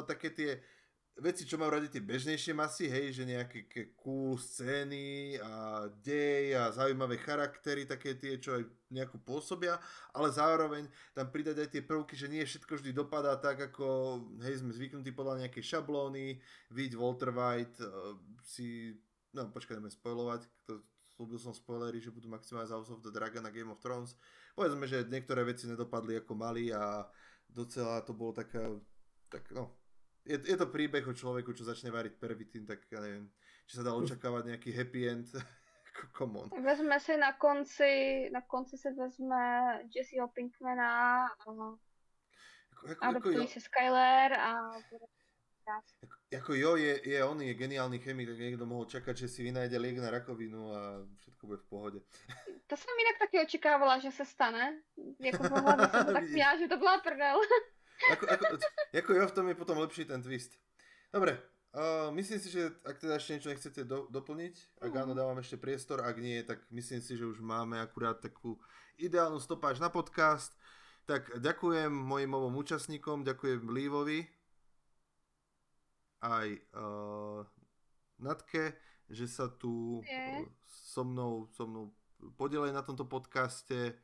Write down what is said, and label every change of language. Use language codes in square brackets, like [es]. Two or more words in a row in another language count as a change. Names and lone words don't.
[sk] také tie veci, čo majú radi tie bežnejšie masy, hej, že nejaké cool scény a dej a zaujímavé charaktery, také tie, čo aj nejakú pôsobia, ale zároveň tam pridať aj tie prvky, že nie všetko vždy dopadá tak, ako hej, sme zvyknutí podľa nejakej šablóny, Walter White počkaj, ideme spoilovať, slúbil som spoilery, že budú maximálne House of the Dragon a Game of Thrones. Povedzme, že niektoré veci nedopadli ako mali a docela to bolo Je to príbeh o človeku, čo začne variť pervitín, tak ja neviem, či sa dá očakávať nejaký [en] happy end. Come on. [cs] Vezme si na konci se vezme Jesseho Pinkmana a adoptují si Skyler a bude krásne. [sk] Ako on je geniálny chemik, tak niekto mohol čakať, že si vynájde liek na rakovinu a všetko bude v pohode. [cs] To som inak taky očekávala, že se stane. Jako v hlavě jsem to tak měla, že to byla prdel. [sk] Ako v tom je potom lepší ten twist. Dobre, myslím si, že ak teda ešte niečo nechcete doplniť, ak áno, dávam ešte priestor, ak nie, tak myslím si, že už máme akurát takú ideálnu stopáž na podcast. Tak ďakujem mojim ovom účastníkom, ďakujem Lívovi aj Natke, že sa tu so mnou podielali na tomto podcaste.